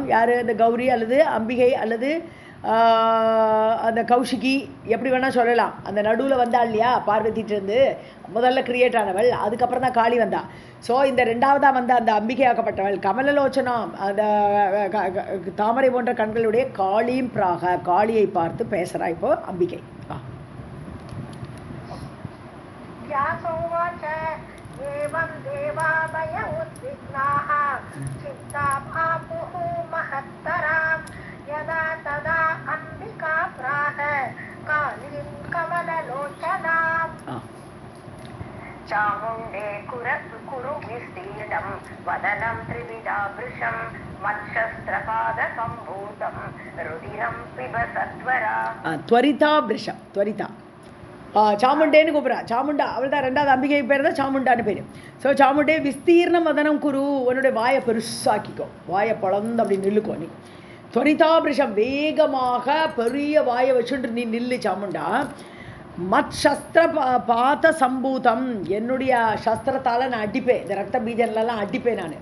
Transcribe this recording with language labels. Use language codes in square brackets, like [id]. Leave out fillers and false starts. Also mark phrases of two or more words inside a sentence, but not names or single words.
[ta] யார், அந்த கௌரி அல்லது அம்பிகை அல்லது அந்த கௌஷிகி, எப்படி வேணால் சொல்லலாம். அந்த நடுவில் வந்தாள் இல்லையா பார்வதிட்டிருந்து, முதல்ல கிரியேட் ஆனவள், அதுக்கப்புறம் தான் காளி வந்தா. ஸோ இந்த ரெண்டாவதாக வந்த அந்த அம்பிகையாக்கப்பட்டவள் கமலலோச்சனாம், அந்த தாமரை போன்ற கண்களுடைய காளியும் பிராக, காளியை பார்த்து பேசுகிறா இப்போ அம்பிகை. [sa] यदा तदा अंबिका प्राह कालीं कमललोचनाम्. चामुण्डे कुरु विस्तीर्णं वदनं त्रिविधाभृशं मत्शस्त्रपादसम्भूतं रुधिरं पिब सत्वरा. त्वरिता भृशं, त्वरिता [ta] சாமுண்டேன்னு கூப்பிட்றா. சாமுண்டா அவள் தான், ரெண்டாவது அம்பிகை பேர் தான் சாமுண்டான்னு பேர். ஸோ [sa] चामुण्डे विस्तीर्णं वदनं कुरु, [ta] உன்னுடைய வாயை பெருசாக்கிக்கோ, வாயை பழந்து அப்படி நில்லுக்கோ நீ. துவரிதாபிருஷம், வேகமாக பெரிய வாயை வச்சுட்டு நீ நில்லு சாமுண்டா. [sa] मत् शस्त्र पाद सम्भूतम्, [ta] என்னுடைய சஸ்திரத்தால் நான் அடிப்பேன், இந்த ரத்த பீஜன்லாம் அடிப்பேன் நான்.